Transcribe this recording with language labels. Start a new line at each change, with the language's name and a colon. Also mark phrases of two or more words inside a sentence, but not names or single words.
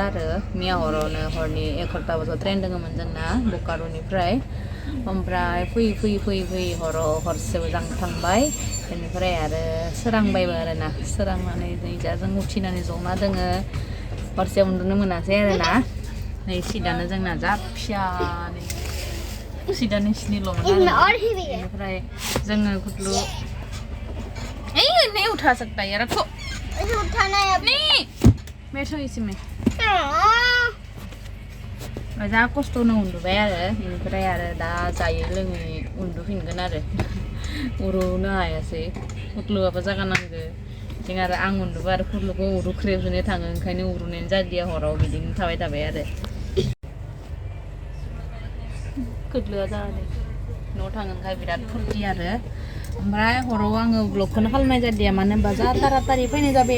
Bodo: आरो मिया हरावनो हरनि 11टा बाजियाव ट्रेन दङमोन जोंना बकारुनिफ्राय ओमफ्राय फैयै हराव हरसे मोजां थांबाय बेनिफ्राय आरो सोरांबायबो आरो ना सोरांनानै दा जों उथिनानै जना दोङो हरसे उन्दुनो मोनासै आरो ना नै सिटानो जोंना जा फिसानै सिटानो स्निल'मोन आरो बेनिफ्राय जोङो कुटलु
Hindi: नहीं उठा सकता यार रखो इसे उठाना है नहीं बैठो इसी में
Bodo: जा खस्थ'नो उन्दुबाय आरो बेनिफ्राय आरो दा जायै लोङै उन्दुफिनगोन आरो उरुनो हायासै कुटलुआबो जागा नांगो जों आरो आं उन्दुबा आरो कुटलुखौ उरुख्रेबजोनो थाङो ओंखायनो उरुनायानो जादिया हराव बिदिनो थाबाय आरो कुटलुआ जादों न'आव थाङोखाय बिराद फुरथि आरो ओमफ्राय हराव आङो ब्लगखौनो खालामनाय जादिया मानो होनबा जा तारातारि फैनाय जाबाय